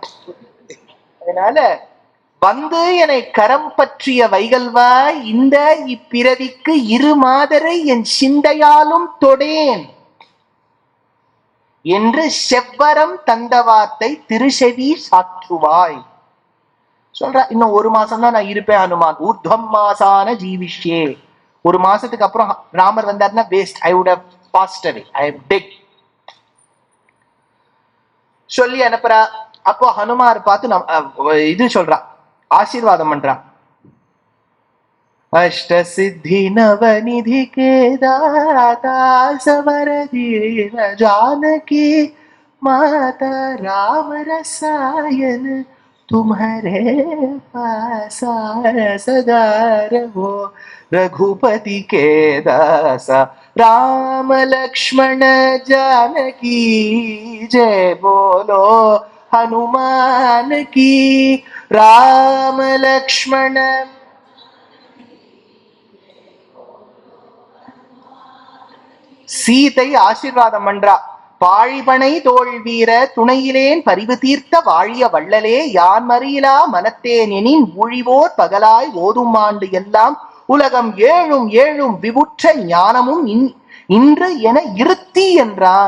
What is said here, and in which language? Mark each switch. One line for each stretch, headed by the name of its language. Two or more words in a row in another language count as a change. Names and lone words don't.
Tamil: அதனால என்னை கரம் பற்றிய வைகல்வா, இந்த இப்பிறவிக்கு 2 மாதரை என் சிந்தையாலும் தொடேன் என்று செவ்வரம் தந்த வார்த்தை திருசெவி சாற்றுவாய் சொல்ற. இன்னும் 1 மாசம் தான் நான் இருப்பேன் ஹனுமான்.
Sanskrit: ऊर्ध्वं मासान्न जीविष्ये.
Tamil: 1 மாசத்துக்கு அப்புறம் ராமர் வந்தாருன்னா வேஸ்ட்,
English: I would have passed away, I am dead சொல்லி அனுப்புறா.
Tamil: அப்போ ஹனுமார் பார்த்து இது சொல்றா, ஆசீர்வாதம் பண்றா.
Awadhi: अष्ट सिद्धि नवनिधि केदाता असबरदीन जानकी माता राम रसायन तुम्हारे पास सदा रहो रघुपति के दासा राम लक्ष्मण जानकी जय बोलो हनुमान की राम लक्ष्मण.
Tamil: சீதை ஆசீர்வாதம் பண்றா. பாழிபனை தோல் வீர துணையிலேன் பரிவு தீர்த்த வாழிய வள்ளலே யான் மறியலா மனத்தேன் எனின் ஊழிவோர் பகலாய் ஓதும் ஆண்டு எல்லாம் உலகம் ஏழும் ஏழும் விவுற்ற ஞானமும் இன்று என இருத்தி என்றான்.